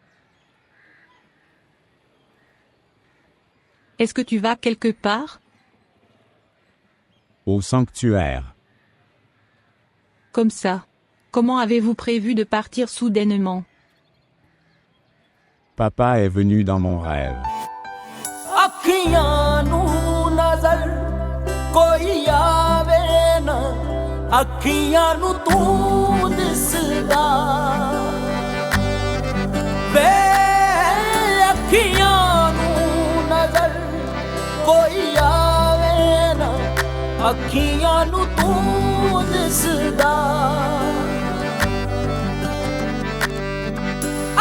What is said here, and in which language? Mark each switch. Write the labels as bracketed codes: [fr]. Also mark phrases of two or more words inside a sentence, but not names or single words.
[fr] Est-ce que tu vas quelque part? Au sanctuaire. Comme ça. Comment avez-vous prévu de partir soudainement? Papa est venu dans mon rêve. [pa] ਅੱਖੀਆਂ ਨੂੰ ਨਜ਼ਰ ਕੋਈ ਆਵੇ ਨਾ ਅੱਖੀਆਂ ਨੂੰ ਤੂੰ ਦਿਸਦਾ ਵੇ ਅੱਖੀਆਂ ਨੂੰ ਨਜ਼ਰ ਕੋਈ ਆਵੇ ਨਾ ਅੱਖੀਆਂ ਨੂੰ ਤੂੰ ਦਿਸਦਾ